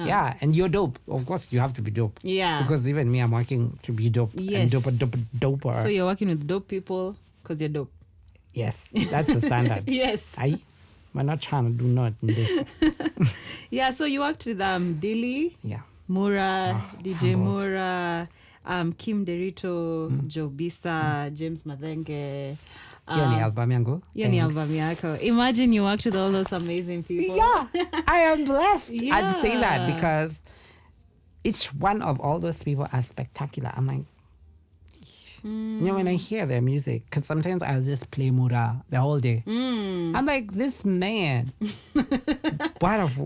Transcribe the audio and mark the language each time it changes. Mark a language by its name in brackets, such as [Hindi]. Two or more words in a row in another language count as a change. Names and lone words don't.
[English] Yeah, and you're dope. Of course, you have to be dope. Yeah. Because even me, I'm working to be dope. Yes. And doper. So you're working with dope people because you're dope. Yes, that's the standard. Yes. We're not trying to do nothing. Yeah, so you worked with Dilly, Mura, DJ humbled. Mura, Kim Derito, Joe Bisa, James Madenge. [Swahili] Hiyo ni album yangu. Hiyo ni album yako. [English] Imagine you worked with all those amazing people. Yeah, I am blessed. Yeah. I'd say that because each one of all those people are spectacular. I'm like, you know, when I hear their music, because sometimes I'll just play Mura the whole day. I'm like, this man, wonderful,